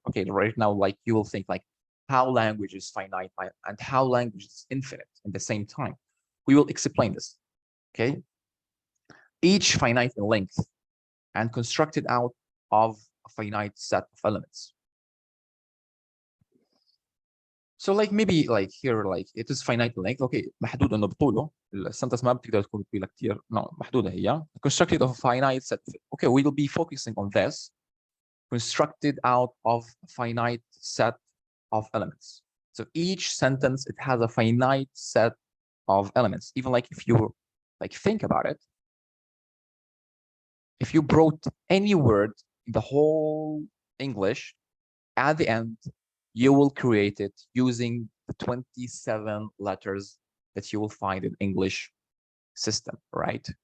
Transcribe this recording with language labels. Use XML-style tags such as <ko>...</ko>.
<en>Okay, right now, like you will think like how language is finite and how language is infinite at the same time. We will explain this, okay? Each finite in length and constructed out of a finite set of elements. So like maybe like here like it is finite in length.</en> <ar>Okay, محدود انه بطوله السنتنس ما بتقدر تكون طويله كثير. No, محدوده هي.</ar> <en>Constructed of a finite set. Okay, we will be focusing on this. Constructed out of a finite set of elements. So each sentence, it has a finite set of elements. Even like if you like think about it, if you brought any word in the whole English, at the end, you will create it using the 27 letters that you will find in English system, right?</en>